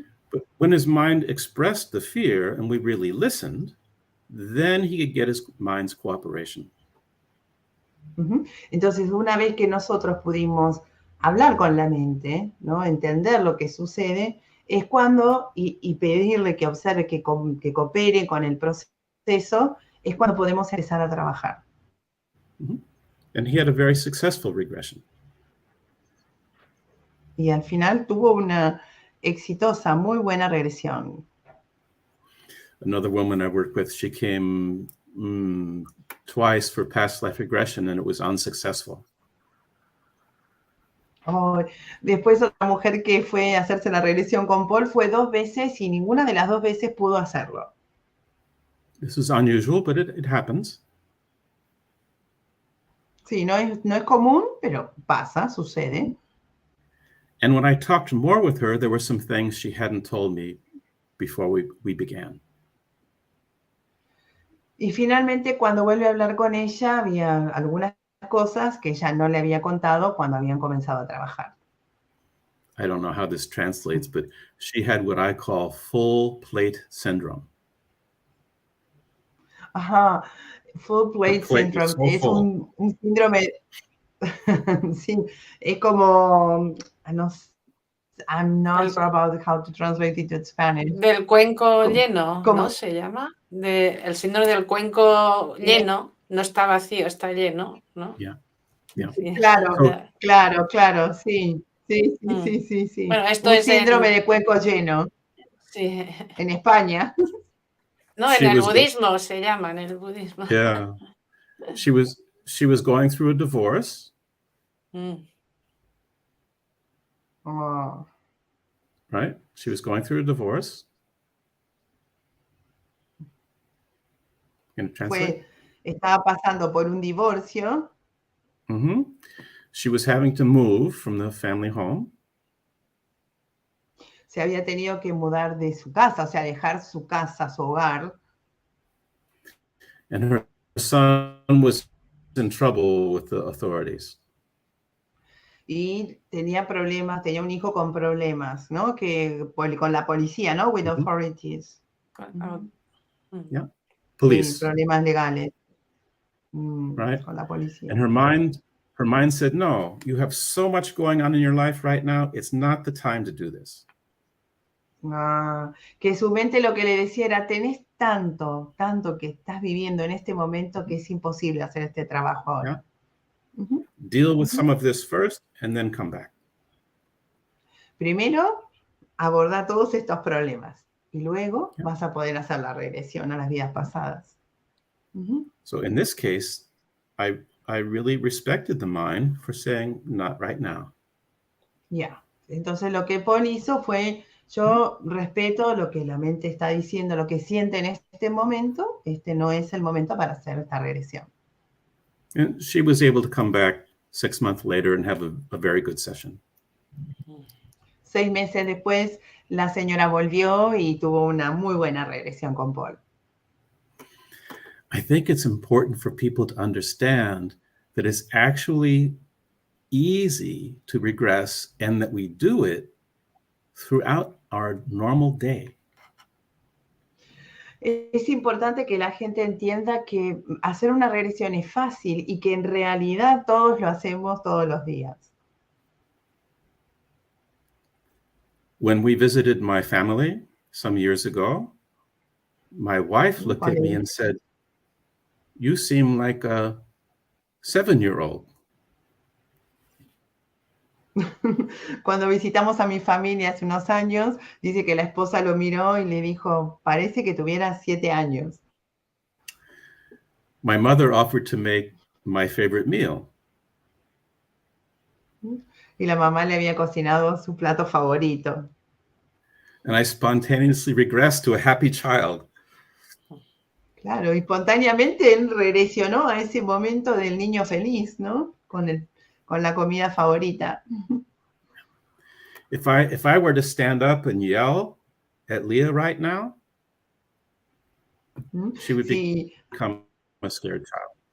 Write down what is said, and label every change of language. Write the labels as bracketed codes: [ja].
[en] But when his mind expressed the fear and we really listened, then he could get his mind's cooperation. [es] Entonces, una vez que nosotros pudimos hablar con la mente, ¿no? Entender lo que sucede, es cuando, y pedirle que observe, que coopere con el proceso, es cuando podemos empezar a trabajar. [en] And he had a very successful regression. [es] Y al final tuvo una exitosa, muy buena regresión. [en] Another woman I worked with, she came twice for past life regression and it was unsuccessful. [es] Después otra mujer que fue a hacerse la regresión con Paul fue 2 veces y ninguna de las 2 veces pudo hacerlo. [en] This is unusual, but it happens. [es] Sí, no es común, pero pasa, sucede. [en] And when I talked more with her, there were some things she hadn't told me before we began. [es] Y finalmente, cuando vuelve a hablar con ella, había algunas cosas que ella no le había contado cuando habían comenzado a trabajar. [en] I don't know how this translates, but she had what I call full plate syndrome. Ajá, full plate syndrome. So [es] es un síndrome, sí, es como, [en] I'm not sure about how to translate it to Spanish. [es] Del cuenco lleno, ¿no? Se llama. El síndrome del cuenco lleno, no está vacío, está lleno, ¿no? [en] Yeah. Yeah. [es] Sí. Claro, sí. Sí. Bueno, esto Un es síndrome de cuenco lleno. Sí. En España. No, en el budismo se llama, en el budismo. [en] Yeah. She was going through a divorce. Oh. Right? She was going through a divorce. Can you translate? [es] Estaba pasando por un divorcio. [en] She was having to move from the family home. [es] Se había tenido que mudar de su casa, o sea, dejar su casa, su hogar. [en] And her son was in trouble with the authorities. [es] Y tenía problemas, tenía un hijo con problemas, ¿no? Con la policía, ¿no? [en] With authorities. Yeah. Police. [es] Sí, problemas legales. [en] Right. [es] Con la policía. [en] And her mind said, no, you have so much going on in your life right now. It's not the time to do this. [es] Que su mente lo que le decía era, tenés tanto que estás viviendo en este momento que es imposible hacer este trabajo ahora. [en] Yeah. Deal with some of this first and then come back. [es] Primero, aborda todos estos problemas y luego vas a poder hacer la regresión a las vidas pasadas. [en] So in this case, I really respected the mind for saying, not right now. [es] Entonces lo que Paul hizo fue, yo respeto lo que la mente está diciendo, lo que siente en este momento, este no es el momento para hacer esta regresión. [en] And she was able to come back 6 months later and have a very good session. [es] 6 meses después, la señora volvió y tuvo una muy buena regresión con Paul. [en] I think it's important for people to understand that it's actually easy to regress and that we do it throughout our normal day. [es] Es importante que la gente entienda que hacer una regresión es fácil y que en realidad todos lo hacemos todos los días. [en] When we visited my family some years ago, my wife looked at me and said, you seem like a 7-year-old. [es] Cuando visitamos a mi familia hace unos años, dice que la esposa lo miró y le dijo, parece que tuviera 7 años. [en] My mother offered to make my favorite meal. [es] Y la mamá le había cocinado su plato favorito. [en] And I spontaneously regressed to a happy child. [es] Claro, y espontáneamente él regresionó a ese momento del niño feliz, ¿no? Con la comida favorita. [en] If I were to stand up and yell at Lía right now, she would become a scared child.